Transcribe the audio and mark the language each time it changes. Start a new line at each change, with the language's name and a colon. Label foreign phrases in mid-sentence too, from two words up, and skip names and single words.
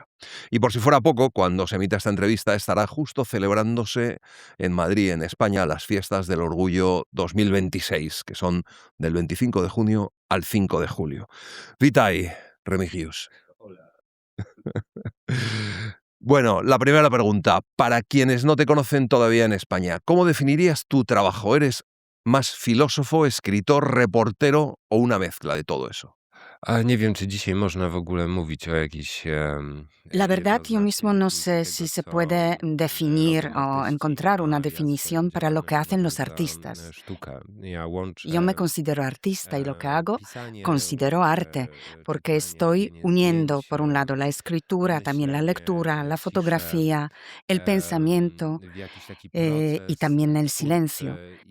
Spanish: Y por si fuera poco, cuando se emita esta entrevista estará justo celebrándose en Madrid, en España, las fiestas del Orgullo 2026, que son del 25 de junio al 5 de julio. Vitai, Remigius. Bueno, la primera pregunta. Para quienes no te conocen todavía en España, ¿cómo definirías tu trabajo? ¿Eres más filósofo, escritor, reportero o una mezcla de todo eso?
Polish: Nie wiem, czy dzisiaj można w ogóle mówić o jakiejś
Spanish: La verdad, yo mismo no sé si se puede definir o encontrar una definición para lo que hacen los artistas. Yo me considero artista y lo que hago considero arte, porque estoy uniendo, por un lado, la escritura, también la lectura, la fotografía, el pensamiento y también el silencio.